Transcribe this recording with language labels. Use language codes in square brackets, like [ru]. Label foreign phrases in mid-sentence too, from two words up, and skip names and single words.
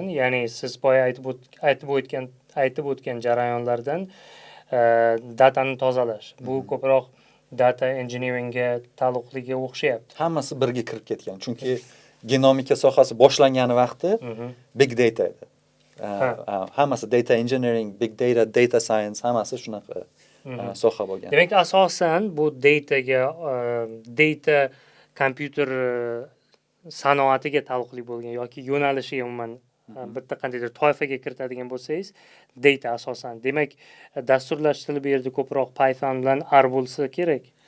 [uz] Ya'ni siz boya aytib o'tgan jarayonlardan datani tozalash. Bu ko'proq [en] data engineeringga [uz] taalluqliga o'xshayapti. Hammasi birga kirib ketgan. Chunki genomika sohasi boshlangani vaqti [en] big data [uz] edi. Hammasi [en] data engineering, big data, data science [uz] hammasi shunaqa soha bo'lgan. Demak, asosan bu data kompyuter sanoatiga taalluqli bo'lgan yoki yo'nalishiga umuman bitta qandaydir toifaga kiritadigan bo'lsangiz, data asosan. Demak, dasturlash tili bu yerda ko'proq Python bilan R bo'lsa kerak.